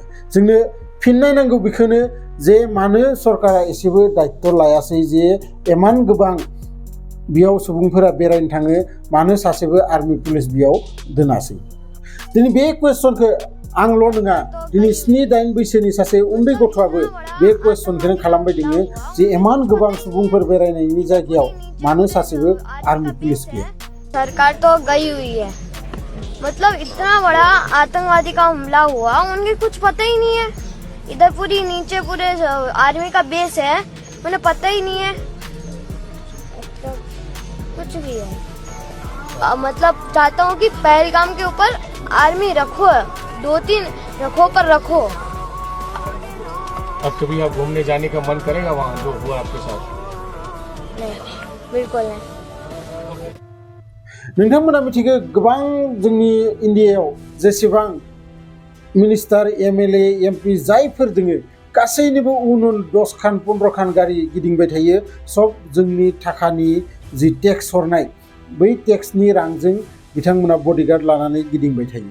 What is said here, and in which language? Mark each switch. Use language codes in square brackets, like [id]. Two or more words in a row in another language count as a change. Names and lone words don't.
[brx] जोंनो फिननाय नांगौ बेखौनो जे मानो सरकारा एसेबो दायित्व लायासै जे इमान गोबां बेयाव सुबुंफोरा बेरायनो थाङो, मानो सासेबो [en] army police [brx] बेयाव दोनासै? दिनै बे कुवेसनखौ आंल' नङा, दिनै 7-8 बैसोनि सासे उन्दै गथ'आबो बे कुवेसनखौनो खालामबाय दङ जे इमान गोबां सुबुंफोर बेरायनायनि जायगायाव मानो सासेबो [en] army police [brx] गैया? [hi] सरकार तो गई हुई है, मतलब इतना बड़ा आतंकवादी का हमला हुआ, उनके कुछ पता ही नहीं है। इधर पूरी नीचे पूरे आर्मी का बेस है, उन्हें पता ही नहीं है कुछ भी है। मतलब चाहता हूँ कि पहलगाम के ऊपर आर्मी रखो, 2-3 रखो पर रखो। अब कभी आप घूमने जाने का मन करेगा वहाँ जो हुआ आपके साथ? नहीं, बिल्कुल नहीं। [brx] नोंथांमोना मिथिगौ गोबां जोंनि इन्डियायाव जेसेबां मिनिस्टार, MLA, MP जायफोर दोङो गासैनिबो उन 10 खान 15 खान गारि गिदिंबाय थायो। सब जोंनि थाखानि जि टेक्स हरनाय बै टेक्सनि रांजों बिथांमोना बडिगार्ड लानानै गिदिंबाय थायो।